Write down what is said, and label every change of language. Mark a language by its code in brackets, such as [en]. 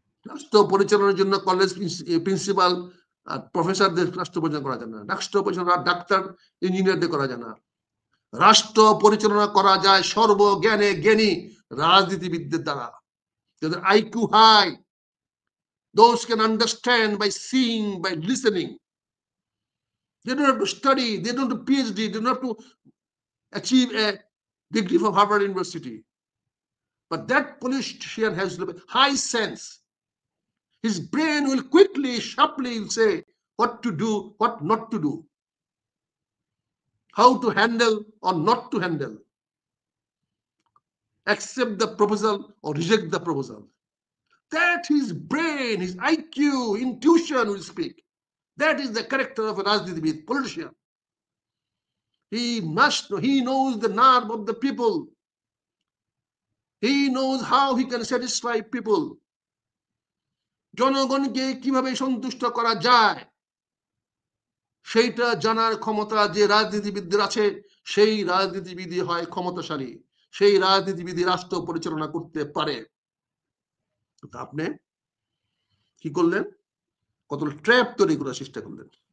[bn] রাষ্ট্র পরিচালনার জন্য কলেজ প্রিন্সিপাল আর প্রফেসরদের রাষ্ট্র পরিচালনা করা যায় না। রাষ্ট্র পরিচালনা ডাক্তার ইঞ্জিনিয়ারদের করা যায় না। রাষ্ট্র পরিচালনা করা যায় সর্বজ্ঞানে জ্ঞানী রাজনীতিবিদদের দ্বারা, যাদের IQ high, [en] those can understand by seeing, by listening. They don't have to study, they don't have to PhD, they don't have to achieve a degree from Harvard University. But that politician has high sense. His brain will quickly, sharply say what to do, what not to do, how to handle or not to handle, accept the proposal or reject the proposal. That his brain, his IQ, intuition will speak. That is the character of a Rajnitibid, politician. He must know, he knows the nerve of the people. He knows how he can satisfy people. [bn] জনগণকে কিভাবে সন্তুষ্ট করা যায় সেইটা জানার ক্ষমতা যে রাজনীতিবিদদের আছে, সেই রাজনীতিবিদই হয় ক্ষমতাশালী, সেই রাজনীতিবিদই রাষ্ট্র পরিচালনা করতে পারে। আপনি কি করলেন? কত ট্র্যাপ তৈরি করার চেষ্টা করলেন।